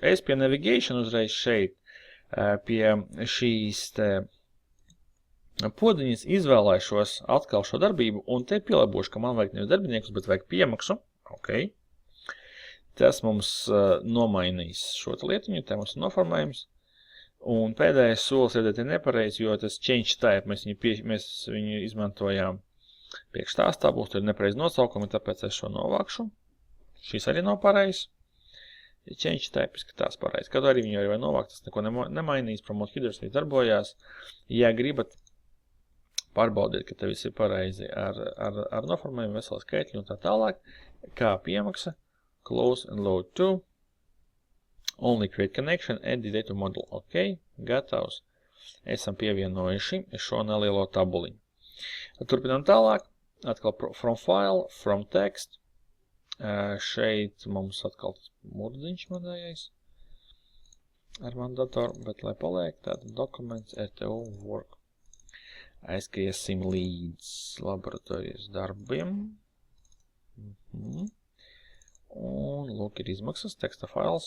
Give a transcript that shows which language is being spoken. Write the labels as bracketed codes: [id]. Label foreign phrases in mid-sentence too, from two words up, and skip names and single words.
[lv] Es pie navigation uzreiz šeit, pie šīs te podiņas izvēlēšos atkal šo darbību, un te pielāgošu, ka man vajag nevis darbiniekus, bet vajag piemaksu. Ok. Tas mums nomainīs šo lietiņu, te mums ir noformējums. Un pēdējais solis ir nepareizi, jo tas [en] change type, [lv] mēs viņu izmantojām priekš tās tabulas, tur ir nepareizi nosaukumi, tāpēc es šo novākšu. Šis arī nav pareizs. [en] Change type [lv] izskatās pareizi. Kad arī viņu arī vai novākt, tas neko nemainīs. [en] Promote headers [lv] arī darbojās. Ja gribat pārbaudīt, ka te viss ir pareizi ar noformējumu, veselu skaitļu un tā tālāk, kā piemaksa, [en] close and load to, only create connection, add the data model. [lv] Ok, gatavs. Esam pievienojuši šo nelielo tabuliņu. Turpinām tālāk. [en] Atkal from file, from text. [lv] Šeit mums atkal tas murdziņš manējais ar manu datoru, bet lai paliek tāda dokuments RTO work. Aizkriesim līdz laboratorijas darbiem. Un lūk ir izmaksas, teksta fails.